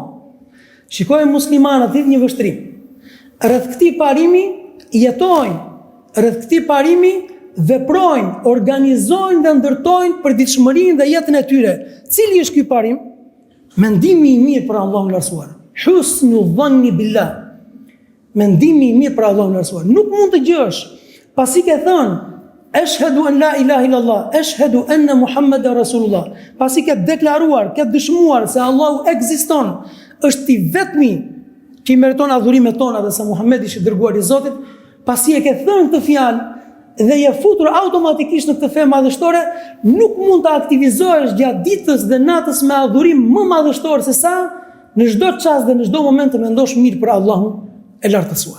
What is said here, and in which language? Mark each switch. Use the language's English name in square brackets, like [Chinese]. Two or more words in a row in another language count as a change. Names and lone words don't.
[Albanian] Shikojmë muslimanët ditë një vështrim. Rreth këtij parimi jetojnë, rreth këtij parimi veprojnë, organizojnë dhe ndërtojnë përditshmërinë dhe jetën e tyre. Cili është ky parim? Mendimi i mirë për Allahun e Lartësuar. [Arabic] حسن الظن بالله. [Albanian] Mendimi i mirë për Allahun e Lartësuar. Nuk mund të gjesh, pasi ke thënë [Arabic] أشهد أن لا إله إلا الله، أشهد أن محمدا رسول الله. [Albanian] Pasi ke deklaruar, ke dëshmuar se Allahu ekziston, është i vetmi që i meriton adhurimet tona dhe se Muhamedi është i dërguar i Zotit, pasi e ke thënë këtë fjalë dhe je futur automatikisht në këtë fe madhështore, nuk mund të aktivizohesh gjatë ditës dhe natës me adhurim më madhështor se sa në çdo çast dhe në çdo moment të mendosh mirë për Allahun e lartësuar.